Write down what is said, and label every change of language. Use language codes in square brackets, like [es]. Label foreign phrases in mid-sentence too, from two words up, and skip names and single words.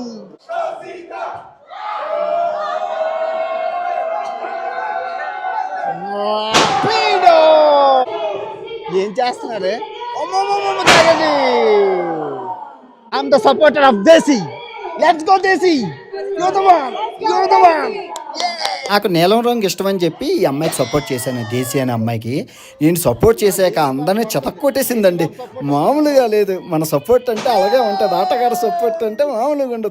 [es] ¡Rápido! [te] ఏం చేస్తున్నారే? తాగండి. [en] I'm the supporter of Desi. Let's go Desi. You're the one. You're the one. [te] నాకు నీలం రంగు ఇష్టమని చెప్పి ఈ అమ్మాయికి సపోర్ట్ చేశాను, దేశీ అనే అమ్మాయికి. నేను సపోర్ట్ చేశాక అందరినీ చెతక్కొట్టేసిందండి, మామూలుగా లేదు. మన సపోర్ట్ అంటే అలాగే ఉంటుంది, ఆటగారు సపోర్ట్ అంటే మామూలుగా ఉండదు.